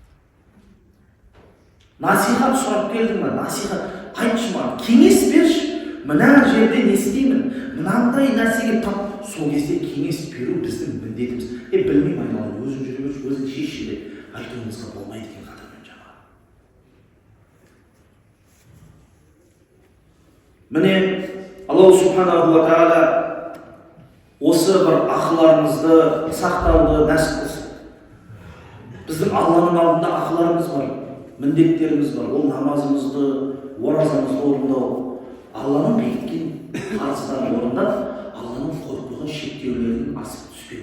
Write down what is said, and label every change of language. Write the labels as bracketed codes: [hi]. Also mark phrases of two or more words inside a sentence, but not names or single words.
[kk] Насихат сұрап келдің ме? Насихат айтшы маған, кеңес берші. мына жерде не істеймін, мынандай нәрсеге тап, сол кезде кеңес беру біздің міндетіміз. Білмеймін, айналайын, өзің жүре берші, өзің шешші деп айтуымызға болмайды екен қадірмен жаман. Міне [ar] الله سبحانه وتعالى [kk] осы бір ақыларымызды сақтауды нәсіп қылсын. Біздің Алланың алдында ақыларымыз бар, міндеттеріміз бар. Ол намазымызды, оразамызды орындау, Алланың бекіткен парыздарын орындап, Алланың қойып қойған шектеулерін асып түспеу.